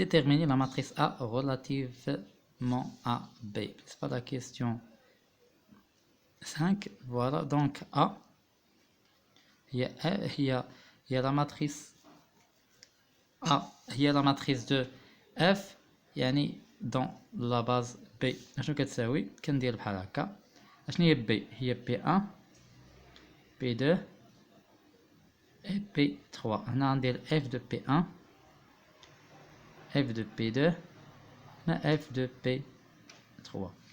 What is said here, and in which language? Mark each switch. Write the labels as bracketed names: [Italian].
[French] Déterminer la matrice A relativement à B. C'est pas la question 5. Voilà, donc A il y a la matrice A [Arabic] هي [French] la matrice de F يعني dans la base B. [Arabic] اشنو كتساوي؟ كندير بحال هكا. اشنو هي B؟ هي P1 P2 et P3. هنا غندير F de P1 F de P2 هنا F de P3.